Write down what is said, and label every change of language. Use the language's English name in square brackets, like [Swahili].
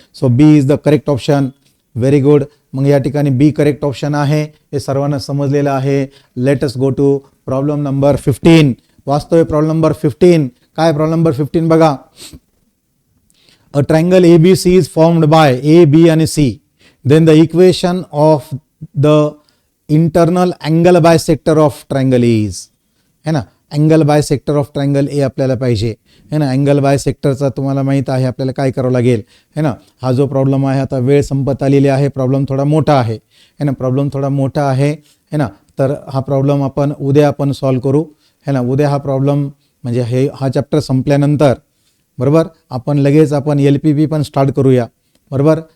[English] So B is the correct option. Very good. [Marathi] मग या ठिकाणी बी करेक्ट ऑप्शन आहे हे सर्वांना समजलेलं आहे. [English] Let us go to problem number 15. [Marathi] वास्तव प्रॉब्लेम नंबर 15. काय प्रॉब्लेम नंबर 15 बघा. [English] A triangle ABC is formed by A, B आणि C. Then the equation of the internal angle bisector of triangle is, है ना. [Marathi] Angle bisector of triangle A आपल्याला पाहिजे, है ना. अँगल बायसेक्टरचा तुम्हाला माहीत आहे आपल्याला काय करावं लागेल, है ना. हा जो प्रॉब्लेम आहे, आता वेळ संपत आलेली आहे, प्रॉब्लेम थोडा मोठा आहे, है ना. प्रॉब्लेम थोडा मोठा आहे, है ना. तर हा प्रॉब्लेम आपण उद्या आपण सॉल्व करू, है ना. उद्या हा प्रॉब्लेम म्हणजे हा चॅप्टर संपल्यानंतर बरोबर आपण लगेच आपण [English] LPP पण start [Marathi] करूया, बरोबर.